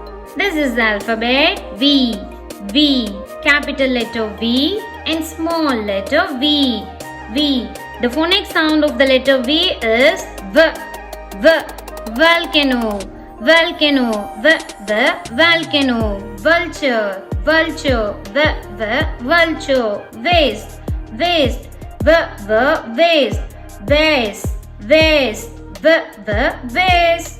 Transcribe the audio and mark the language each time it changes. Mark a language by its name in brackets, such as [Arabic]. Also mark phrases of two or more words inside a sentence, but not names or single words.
[English] This is the alphabet V. V. Capital letter V and small letter V. V. The phonic sound of the letter V is V. V. Volcano. Volcano. V. V. Volcano. Vulture. Vulture. V. V. Vulture. Vase. Vase. V. V. Vase. Vase. Vase. V. V. Vase.